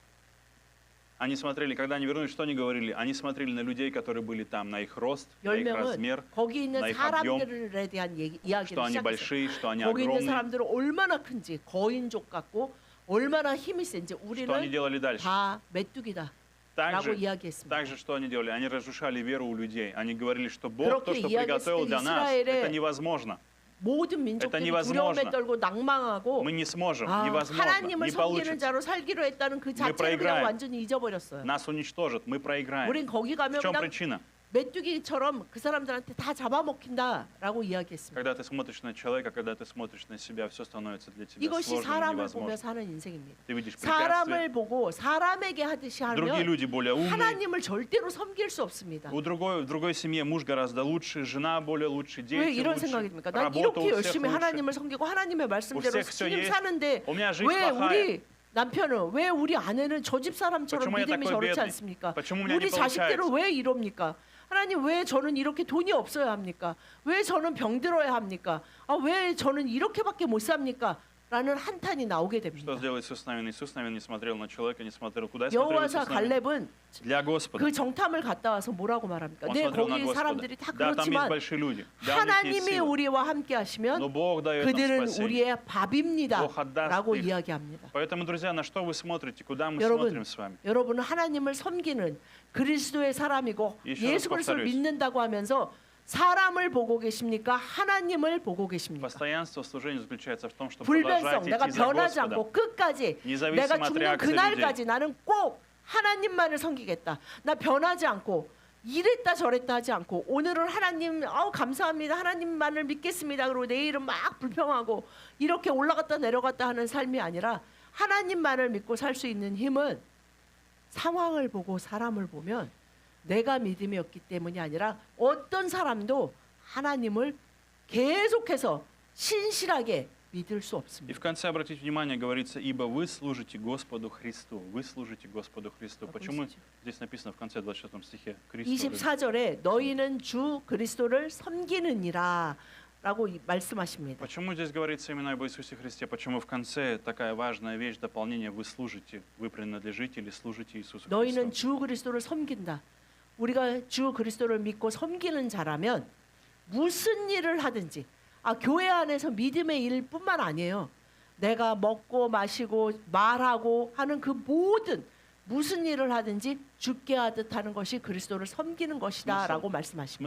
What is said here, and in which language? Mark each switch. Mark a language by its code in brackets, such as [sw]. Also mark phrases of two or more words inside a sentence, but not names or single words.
[ru] Они смотрели, когда они вернулись, что они говорили? Они смотрели на людей, которые были там, на их рост, на их [ko] 10명은 [ru] размер, [ko] 거기 있는 나 [ru] их объем, [ko] 사람들에 대한 [ru] что [ko] 이야기를 [ru] они [ko] 시작했어요. [ru] большие, что они [ko] 거기 있는 [ru] огромные. [ko] 사람들은 얼마나 큰지 거인족 같고 얼마나 힘이 센지 [ru] Что они [ko] 우리는 [ru] делали дальше? [ko] 다 메뚜기다 라고 이야기했습니다. [ru] Также, что они делали? Они разрушали веру у людей. Они говорили, что Бог, то, [ko] 그렇게 [ru] что [ko] 이야기했을 [ru] приготовил [ko] 때 [ru] для нас, [ko] 이스라엘의 [ru] это невозможно. [ko] 모든 민족들이 두려움에 떨고 낭망하고 [ru] Мы не сможем, [ko] 아, [ru] невозможно, [ko] 하나님을 [ru] не [ko] 섬기는 [ru] получится. [ko] 자로 살기로 했다는 그 자체를 [ru] проиграем. [ko] 그냥 완전히 잊어버렸어요. [ru] Нас уничтожат, мы проиграем. [ko] 우린 거기 [ru] В [ko] 가면 [ru] чем [ko] 그냥 [ru] причина? [ko] 메뚜기처럼 그 사람들한테 다 잡아먹힌다라고 이야기했습니다. [ru] Когда ты смотришь на человека, когда ты смотришь на себя, все становится для тебя [ko] 이것이 [ru] сложным и [ko] 사람을 보며 [ru] невозможным. [ko] 사는 인생입니다. [ru] Ты видишь препятствия. [ko] 사람을 보고 사람에게 하듯이 [ru] Другие [ko] 하면 [ru] люди более умные. [ko] 하나님을 절대로 섬길 수 없습니다. [ru] В другой семье муж гораздо лучше, жена более лучше, [ko] 왜 [ru] дети [ko] 이런 [ru] лучше, [ko] 생각입니까? 난 [ru] работа [ko] 이렇게 [ru] у всех [ko] 열심히 [ru] лучше. [ko] 하나님을 섬기고 하나님의 말씀대로 [ru] всех всё [ko] 주님 [ru] есть. [ko] 사는데 [ru] У меня жизнь [ko] 왜 [ru] плохая. [ko] 우리 남편은 왜 우리 아내는 저 집 사람처럼 [ru] почему я [ko] 믿음이 [ru] такой [ko] 저렇지 [ru] бедный? [ko] 않습니까? [ru] почему у меня не [ko] 우리 자식대로 [ru] получается? [ko] 왜 이럽니까? 하나님 왜 저는 이렇게 돈이 없어야 합니까? 왜 저는 병들어야 합니까? 아, 왜 저는 이렇게밖에 못 삽니까? 라는 한탄이 나오게 [ru] Что [ko] 됩니다. [ru] сделал Иисус Навин? Иисус Навин не смотрел на человека, не смотрел куда смотрел [ko] 여호와사 [ru] Иисус Навин? [ko] 갈렙은 [ru] Для Господа. [ko] 그 정탐을 갔다 와서 뭐라고 말합니까? [ru] Он [ko] 네, [ru] смотрел на [ko] 거기 [ru] Господа. [ko] 사람들이 다 [ru] Да, там есть [ko] 그렇지만 [ru] большие люди. Да, у них есть [ko] 하나님이 [ru] сила. [ko] 우리와 함께 [ru] Но [ko] 하시면 [ru] Бог дает нам [ko] 그들은 [ru] спасение. [ko] 우리의 밥입니다. [ru] Бог отдаст [ko] 라고 [ru] их. [ko] 이야기합니다. [ru] Поэтому, друзья, на что вы смотрите? Куда мы [ko] 여러분, [ru] смотрим с вами? [ko] 여러분은 하나님을 섬기는 그리스도의 사람이고 [ru] еще [ko] 예수 [ru] раз [ko] 그리스도를 [ru] повторюсь. 믿는다고 하면서 사람을 보고 계십니까? 하나님을 보고 계십니까? Постоянство в служении заключается в том, что [ko] 불변성, [ru] продолжать [ko] 내가 [ru] идти за [ko] 변하지 [ru] Господом. [ko] 않고 끝까지 [ru] независимо [ko] 내가 [ru] от [ko] 죽는 [ru] реакции [ko] 그날까지 [ru] людей. [ko] 나는 꼭 하나님만을 섬기겠다. 나 변하지 않고 이랬다 저랬다 하지 않고 오늘은 하나님 감사합니다. 하나님만을 믿겠습니다. 그리고 내일은 막 불평하고 이렇게 올라갔다 내려갔다 하는 삶이 아니라 하나님만을 믿고 살 수 있는 힘은 상황을 보고 사람을 보면 내가 믿음이 없기 때문이 아니라 어떤 사람도 하나님을 계속해서 신실하게 믿을 수 [ru] И [ko] 없습니다. [ru] в конце обратите внимание, говорится, ибо вы служите Господу Христу. Вы служите Господу Христу. Почему здесь написано в конце 26 стихе? Христу. [ko] 24절에 너희는 주 그리스도를 섬기느니라 라고 말씀하십니다. [ru] Почему здесь говорится именно об Иисусе Христе? Почему в конце такая важная вещь, дополнение, вы служите, вы принадлежите или служите Иисусу [ko] 너희는 [ru] Христу? [ko] 주 그리스도를 섬긴다. 우리가 주 그리스도를 믿고 섬기는 자라면 무슨 일을 하든지 교회 안에서 믿음의 일뿐만 아니에요. 내가 먹고 마시고 말하고 하는 그 모든 무슨 일을 하든지 죽게 하듯 하는 것이 그리스도를 섬기는 것이다라고 말씀하십니다.